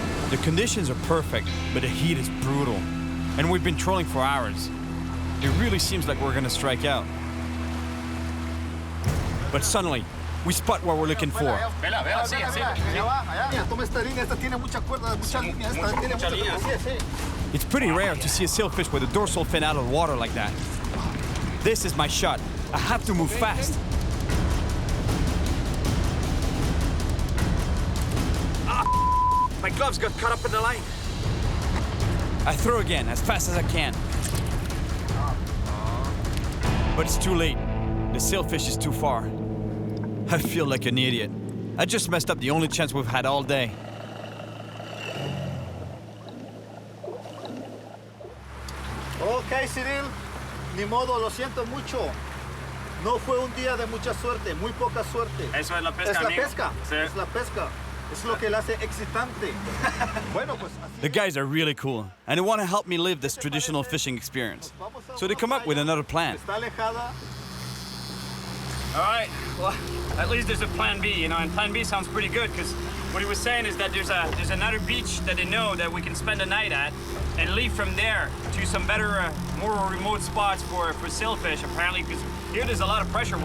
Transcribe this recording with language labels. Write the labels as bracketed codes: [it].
[en] The conditions are perfect, but the heat is brutal. And we've been trolling for hours. It really seems like we're gonna strike out. But suddenly, we spot what we're looking for. [es] Allá va, allá. Mira, toma esta línea, esta tiene mucha cuerda, mucha línea, esta tiene mucha línea. Sí. [en] It's pretty rare to see a sailfish with a dorsal fin out of the water like that. This is my shot. I have to move fast. My gloves got caught up in the line. I throw again as fast as I can. But it's too late. The sailfish is too far. I feel like an idiot. I just messed up the only chance we've had all day. [es] Ok, Cyril. Ni modo, lo siento mucho. No fue un día de mucha suerte, muy poca suerte. Eso es la pesca, Es la amigo. pesca. Sí. Es la pesca. Es lo que la hace excitante. Bueno, pues así. [en] The guys are really cool, and they want to help me live this traditional fishing experience. So they come up with another plan. [es] Está alejada. [en] All right, well, at least there's a plan B, and plan B sounds pretty good, because what he was saying is that there's another beach that they know that we can spend the night at, and leave from there to some better, more remote spots for sailfish, apparently, because here there's a lot of pressure.